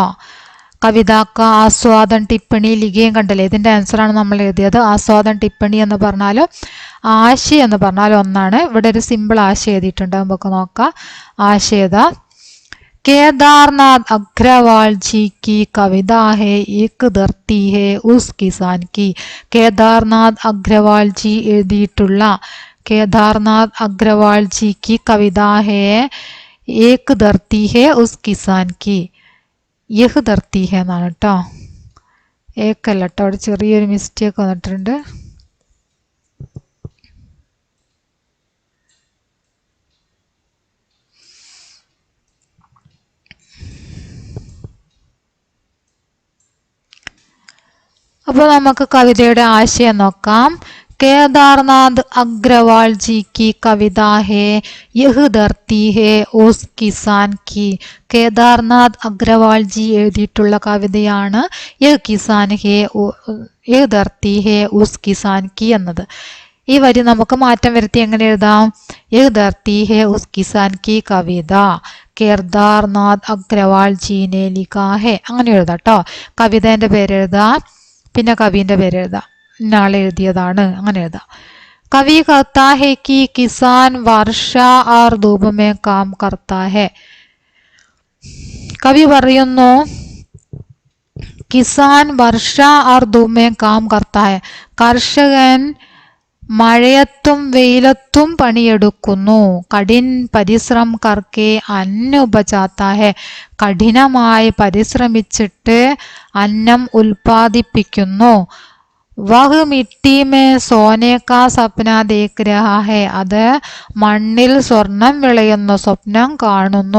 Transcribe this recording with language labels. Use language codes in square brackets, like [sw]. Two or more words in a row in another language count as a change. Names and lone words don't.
[hi] कविता का आस्वादन टिप्पणी लिखिए [ml] കണ്ടല്ലേ, ഇതിന്റെ ആൻസറാണ് നമ്മൾ എഴുതിയത്. [hi] आस्वादन टिप्पणी [ml] എന്ന് പറഞ്ഞാലും ആശയം എന്ന് പറഞ്ഞാലും ഒന്നാണ്. ഇവിടെ ഒരു സിമ്പിൾ ആശയം എഴുതിയിട്ടുണ്ട്, നമുക്ക് നോക്കാം. [hi] ആശയത കേദാർനാഥ് അഗ്രവാൾ ജി की कविता है एक धरती है उस किसान की. കേദാർനാഥ് അഗ്രവാൾ ജി എഴുതിയിട്ടുള്ള കേദാർനാഥ് അഗ്രവാൾ ജി की कविता है एक धरती है उस किसान की. यह धरती है [ml] എന്നാണ് കേട്ടോ, ഏക്കല്ല കേട്ടോ, അവിടെ ചെറിയൊരു മിസ്റ്റേക്ക് വന്നിട്ടുണ്ട്. അപ്പോൾ നമുക്ക് കവിതയുടെ ആശയം നോക്കാം. [hi] കേദാർനാഥ് അഗ്രവാൾ ജി की कविता है यह धरती है उस किसान की. [ml] കേദാർനാഥ് അഗ്രവാൾ ജി എഴുതിയിട്ടുള്ള കവിതയാണ് [hi] यह किसान है यह धरती है उस किसान की [ml] എന്നത്. ഈ വരി നമുക്ക് മാറ്റം വരുത്തി എങ്ങനെ എഴുതാം? [hi] यह धरती है उस किसान की कविता केदारनाथ अग्रवाल जी ने लिखा है, [ml] അങ്ങനെ എഴുതാം കേട്ടോ. കവിതേന്റെ പേരെഴുതാം, പിന്നെ കവിന്റെ പേരെഴുതാം, ഇന്നാളെ എഴുതിയതാണ്, അങ്ങനെ എഴുതാം. [hi] കവി कहता है कि किसान वर्षा और धूप में काम करता है. [ml] കവി പറയുന്നു [hi] किसान वर्षा और धूप में काम करता है, [ml] കർഷകൻ മഴയത്തും വെയിലത്തും പണിയെടുക്കുന്നു. [hi] कठिन परिश्रम करके अन्न उपजाता है, [ml] കഠിനമായി പരിശ്രമിച്ചിട്ട് അന്നം ഉൽപ്പാദിപ്പിക്കുന്നു. [hi] वह मिट्टी में सोने का सपना देख रहा है, [ml] അത് മണ്ണിൽ സ്വർണം വിളയുന്ന സ്വപ്നം കാണുന്നു.